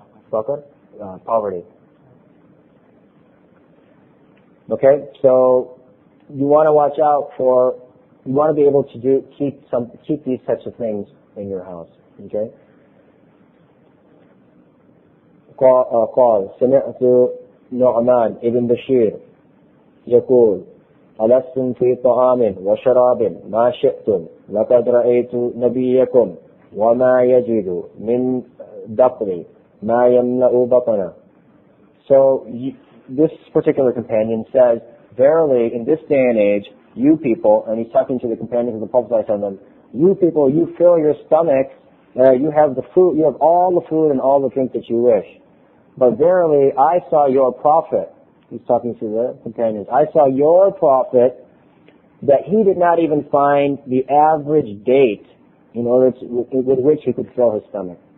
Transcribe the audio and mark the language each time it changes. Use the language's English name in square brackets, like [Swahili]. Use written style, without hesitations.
[English] Faqr? Poverty. Okay, so you want to watch out for, you want to be able to keep these types of things in your house. Okay. [Arabic] قال سمعت نعمان ابن بشير يقول ألستم في طعام وشراب ما شئتم لقد رأيت نبيكم وما يجد من دقل ما يملأ بطنه. [English] So this particular companion says, verily in this day and age, you people, and he's talking to the companions of the Prophet ﷺ, you people, you fill your stomachs, you have the food, you have all the food and all the drink that you wish. But verily, I saw your prophet, he's talking to the companions, I saw your prophet that he did not even find the average date in order to, with which he could fill his stomach.